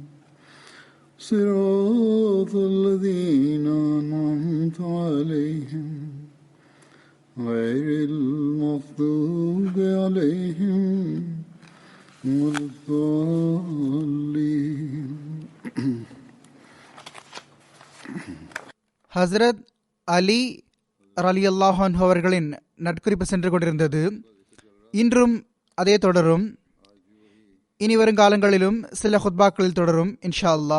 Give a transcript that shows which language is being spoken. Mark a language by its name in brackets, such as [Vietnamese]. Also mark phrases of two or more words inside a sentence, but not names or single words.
[Arabic] صراط الذين أنعمت عليهم غير المغضوب عليهم ولا الضالين. [Tamil] ஹசரத் அலி [Arabic] رضي الله عنه [Tamil] அவர்களின் நட்குறிப்பு சென்று கொண்டிருந்தது. இன்றும் அதே தொடரும். இனி வருங்காலங்களிலும் சில ஹுத்பாக்களில் தொடரும் [Arabic] إن شاء الله.